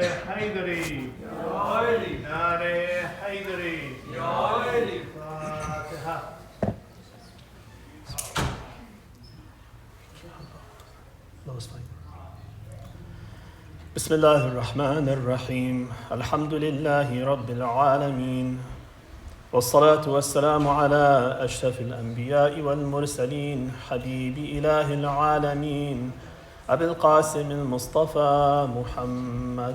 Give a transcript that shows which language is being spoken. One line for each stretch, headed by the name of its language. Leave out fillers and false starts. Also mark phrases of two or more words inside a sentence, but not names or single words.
Urdu: Haydari. Dar-e. Dar-e Haydari. Dar-e. Fatiha.
Arabic: بسم الله الرحمن الرحيم الحمد لله رب العالمين والصلاة والسلام على أشرف الأنبياء والمرسلين حبيب إله العالمين أبي القاسم المصطفى محمد